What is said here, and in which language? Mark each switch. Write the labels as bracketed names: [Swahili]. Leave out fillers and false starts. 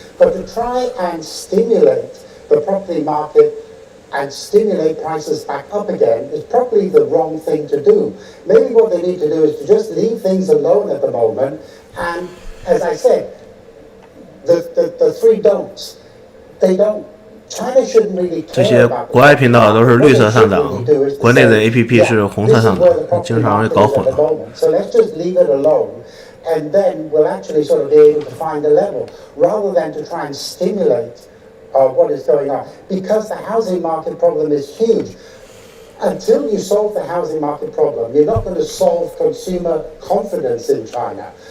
[English] But to try and stimulate the property market and stimulate prices back up again is probably the wrong thing to do. Maybe what they need to do is to just leave things alone at the moment. And as I said, the 3 don'ts, they don't. China shouldn't really [Chinese] 这些国外频道都是绿色上涨，国内的 APP 是红色上涨，经常会搞混了。 [English] So let's just leave it alone, and then we'll actually sort of be able to find a level, rather than to try and stimulate what is going on. Because the housing market problem is huge. Until you solve the housing market problem, you're not going to solve consumer confidence in China.